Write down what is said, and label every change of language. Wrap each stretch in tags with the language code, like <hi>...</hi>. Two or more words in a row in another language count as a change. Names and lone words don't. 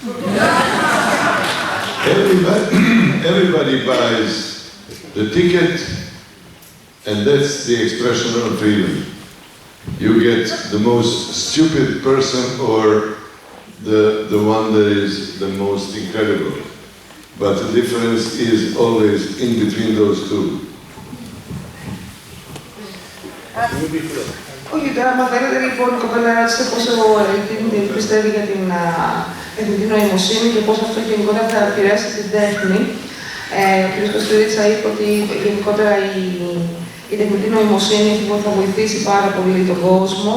<en>Everybody buys the ticket, and that's the expression of freedom. You get the most stupid person or the one that is the most incredible. But the difference is always in between those two.</en> <el>Όχι, τώρα άμα θέλετε λοιπόν η κοπέλα ρώτησε πώς εγώ πιστεύει για την τεχνητή νοημοσύνη και πώς αυτό γενικότερα θα επηρεάσει την τέχνη. Ο κ. Κουστουρίτσα είπε ότι γενικότερα η τεχνητή νοημοσύνη θα βοηθήσει πάρα πολύ τον κόσμο.</el>